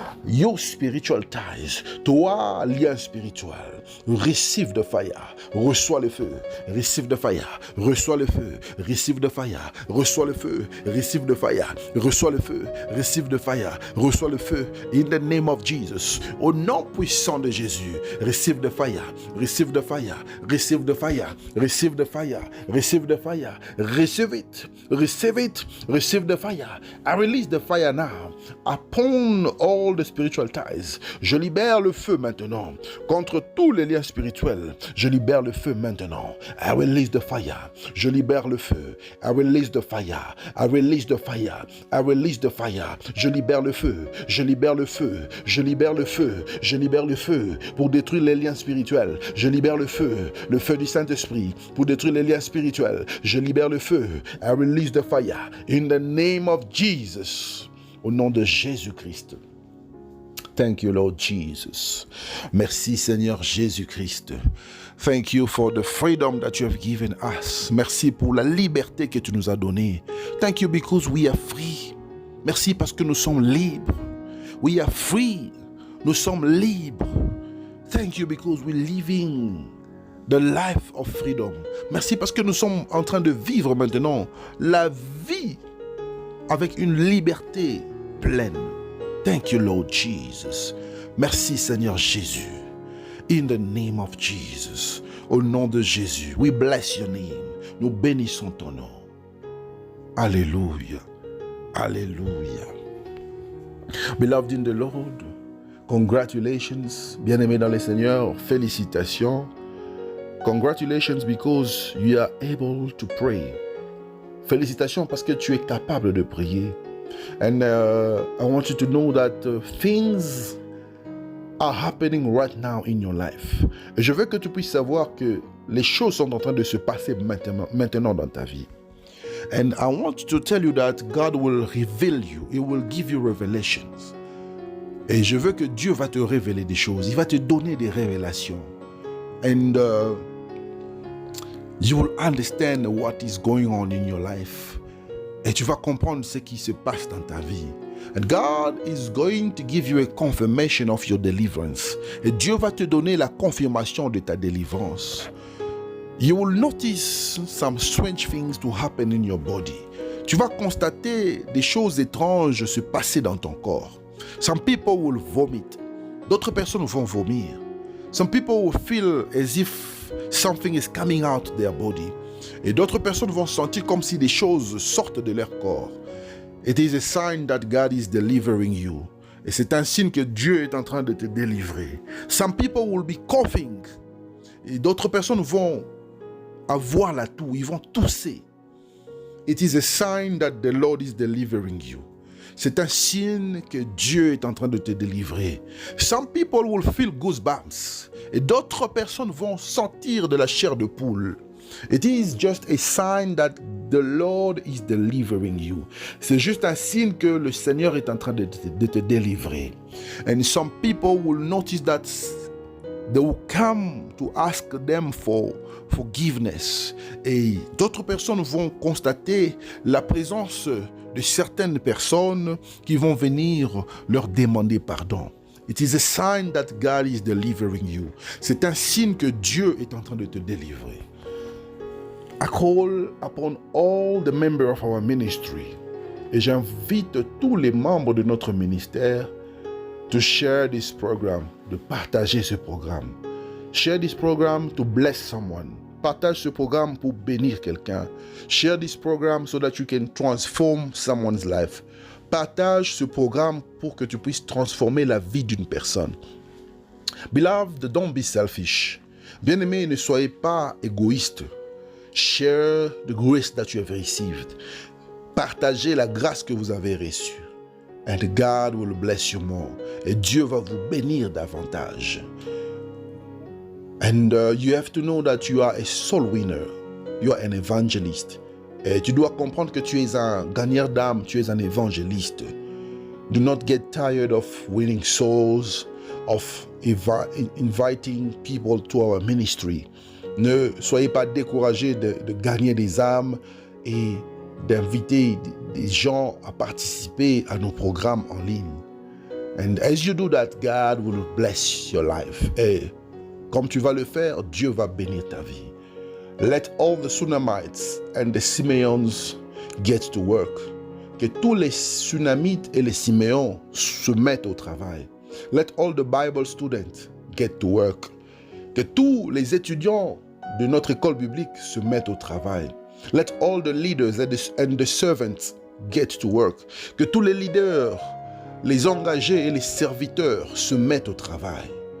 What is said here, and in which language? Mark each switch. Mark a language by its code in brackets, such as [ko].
[en] Your spiritual ties, [fr] toi, lien spirituel, [en] receive the fire, [fr] reçois le feu, [en] receive the fire, reçois le feu, receive the fire, reçois le feu, receive the fire, reçois le feu, receive the fire, reçois le feu, in the name of Jesus, [fr] au nom puissant de Jésus, [en] receive the fire, receive the fire, receive the fire, receive the fire, receive the fire, receive it, receive it, receive the fire. I release the fire now upon all the spiritual ties. [fr] Je libère le feu maintenant contre tous les liens spirituels. Je libère le feu maintenant. [en] I release the fire. [fr] Je libère le feu. [en] I release the fire. I release the fire. I release the fire. [fr] Je libère le feu. Je libère le feu. Je libère le feu. Je libère le feu pour détruire les liens spirituels. Je libère le feu du Saint-Esprit pour détruire les liens spirituels. Je libère le feu. [en] I release the fire in the name of Jesus. [fr] Au nom de Jésus-Christ. [en] Thank you, Lord Jesus. [fr] Merci, Seigneur Jésus-Christ. [en] Thank you for the freedom that you have given us. [fr] Merci pour la liberté que tu nous as donnée. [en] Thank you because we are free. [fr] Merci parce que nous sommes libres. [en] We are free. [fr] Nous sommes libres. [en] Thank you because we're living the life of freedom. [fr] Merci parce que nous sommes en train de vivre maintenant la vie avec une liberté pleine. [en] Thank you, Lord Jesus. [fr] Merci, Seigneur Jésus. [en] In the name of Jesus. [fr] Au nom de Jésus. [en] We bless your name. [fr] Nous bénissons ton nom. Alléluia. Alléluia. [en] Beloved in the Lord, congratulations. [fr] Bien-aimés dans le Seigneur, félicitations. [en] Congratulations because you are able to pray. [fr] Félicitations parce que tu es capable de prier. [en] And I want you to know that things are happening right now in your life. [fr] Et je veux que tu puisses savoir que les choses sont en train de se passer maintenant dans ta vie. [en] And I want to tell you that God will reveal you. He will give you revelations. [fr] Et je veux que Dieu va te révéler des choses. Il va te donner des révélations. [en] And you will understand what is going on in your life. [fr] Et tu vas comprendre ce qui se passe dans ta vie. [en] And God is going to give you a confirmation of your deliverance. [fr] Et Dieu va te donner la confirmation de ta délivrance. [en] You will notice some strange things to happen in your body. [fr] Tu vas constater des choses étranges se passer dans ton corps. [en] Some people will vomit. [fr] D'autres personnes vont vomir. [en] Some people will feel as if something is coming out of their body. [fr] Et d'autres personnes vont sentir comme si des choses sortent de leur corps. [en] It is a sign that God is delivering you. [fr] Et c'est un signe que Dieu est en train de te délivrer. [en] Some people will be coughing. [fr] Et d'autres personnes vont avoir la toux, ils vont tousser. [en] It is a sign that the Lord is delivering you. [fr] C'est un signe que Dieu est en train de te délivrer. [en] Some people will feel goosebumps. [fr] Et d'autres personnes vont sentir de la chair de poule. [en] It is just a sign that the Lord is delivering you. [fr] C'est juste un signe que le Seigneur est en train de te délivrer. [en] And some people will notice that they will come to ask them for forgiveness. [fr] Et d'autres personnes vont constater la présence de certaines personnes qui vont venir leur demander pardon. [en] It is a sign that God is delivering you. [fr] C'est un signe que Dieu est en train de te délivrer. [en] I call upon all the members of our ministry. [fr] Et j'invite tous les membres de notre ministère [en] to share this program, [fr] de partager ce programme. [en] Share this program to bless someone. [fr] Partage ce programme pour bénir quelqu'un. [en] Share this program so that you can transform someone's life. [fr] Partage ce programme pour que tu puisses transformer la vie d'une personne. [en] Beloved, don't be selfish. [fr] Bien-aimés, ne soyez pas égoïstes. [en] Share the grace that you have received. [fr] Partagez la grâce que vous avez reçue. [en] And God will bless you more. [fr] Et Dieu va vous bénir davantage. [en] And you have to know that you are a soul winner. You are an evangelist. [fr] Et tu dois comprendre que tu es un gagneur d'âme, tu es un évangéliste. [en] Do not get tired of winning souls, of inviting people to our ministry. [fr] Ne soyez pas découragés de gagner des âmes et d'inviter des gens à participer à nos programmes en ligne. [en] And as you do that, God will bless your life. [fr] Et comme tu vas le faire, Dieu va bénir ta vie. [en] Let all the Sunamites and the Simeons get to work. [fr] Que tous les Sunamites et les Siméons se mettent au travail. [en] Let all the Bible students get to work. [fr] Que tous les étudiants de notre école biblique se mettent au travail. [en] Let all the leaders and the servants get to work. [fr] Que tous les leaders, les engagés et les serviteurs se mettent au travail.